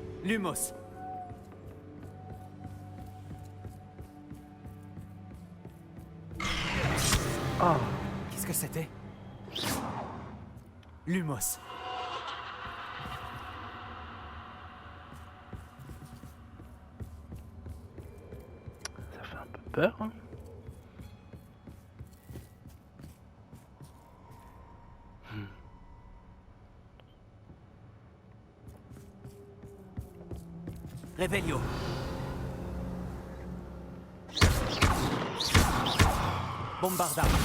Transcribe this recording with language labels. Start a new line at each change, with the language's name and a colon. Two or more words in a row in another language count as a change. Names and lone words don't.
Latin: Lumos. Ah,
French: Qu'est-ce que c'était? Lumos. ça fait un peu peur. Hein.
Latin: Revelio. Bombarda.